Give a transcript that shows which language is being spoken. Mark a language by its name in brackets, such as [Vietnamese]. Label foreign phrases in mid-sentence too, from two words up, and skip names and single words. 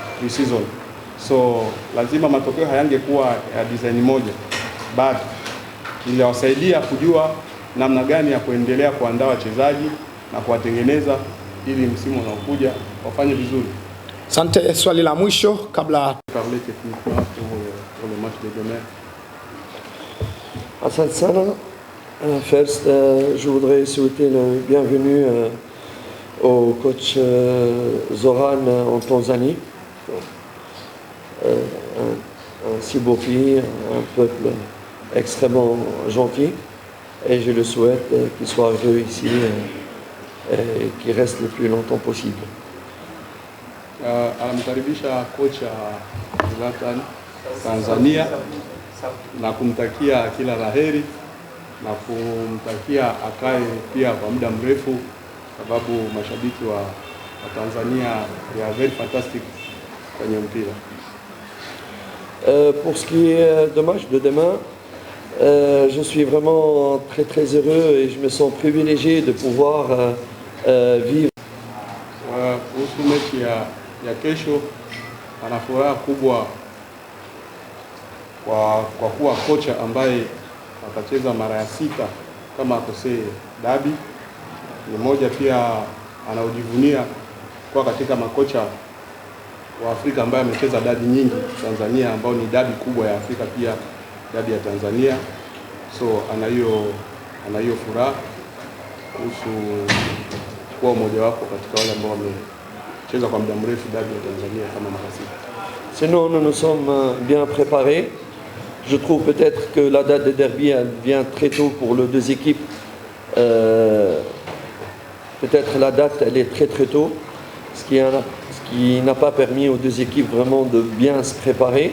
[Swahili] So lazima matokeo hayangekuwa ya design moja. bado, iliwasaidia kujua namna gani ya kuendelea kuandaa wachezaji na kuwatengeneza ili msimu unaokuja wafanye vizuri. Asante, swali la mwisho kabla [French] Parler techniquement pour le match de demain. [Swahili] Asante sana. [English] First, [French] je voudrais souhaiter le bienvenue au coach Zoran en Tanzanie. Un si beau pays, un peuple extrêmement gentil. Et je le souhaite qu'il soit heureux ici et qu'il reste le plus longtemps possible. [Swahili] Anamkaribisha kocha Zlatan Tanzania na kumtakia kila laheri na kumtakia akae pia kwa muda mrefu, sababu mashabiki wa Tanzania [English] they are very fantastic [Swahili] kwenye mpira. [French] Pour ce qui est du match de demain, je suis vraiment très heureux et je me sens privilégié de pouvoir vivre. [Swahili] Kuhusu mechi ya kesho, ana furaha kubwa kwa kuwa kocha ambaye atacheza mara ya 6 kama akosee dabi. Ni moja pia anaojivunia kwa katika makocha wa Afrika ambaye amecheza dabi nyingi Tanzania, ambao ni dabi kubwa ya Afrika pia, dabi ya Tanzania. So ana hiyo furaha kuhusu kuwa mmoja wapo katika wale ambao wamecheza kwa muda mrefu dabi ya Tanzania kama mara 6. [French] Sinon, nous nous sommes bien préparés. Je trouve peut-être que la date de derby elle vient très tôt pour les deux équipes. Peut-être la date elle est très tôt, ce qui n'a pas permis aux deux équipes vraiment de bien se préparer.